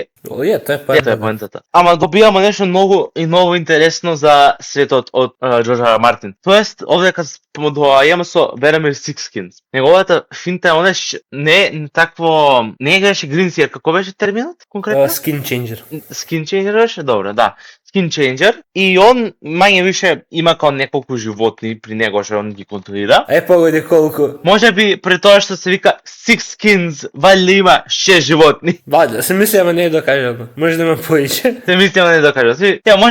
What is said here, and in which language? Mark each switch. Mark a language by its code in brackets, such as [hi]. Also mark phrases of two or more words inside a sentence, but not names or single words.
[mk] Тоа е поентата. Ама добиваме нешто ново интересно за светот од Џорџ Р. Мартин. Тоест, овде кога доаѓаме со Веремир Сикскинс. Неговата финта е не играше Гринсиер, како беше терминот конкретно? [en] Skin changer. Skin changer [mk] беше, добро, да. [en] Skin changer, [mk] и он мање више има као неколку животни при него што он ги контролира. Погоди колку. Може би при тоа што се вика Six Skins, валјда има 6 животни. Да, се мисли, ама не е докажано. Може да има поише. Се мисли, ама не е докажано.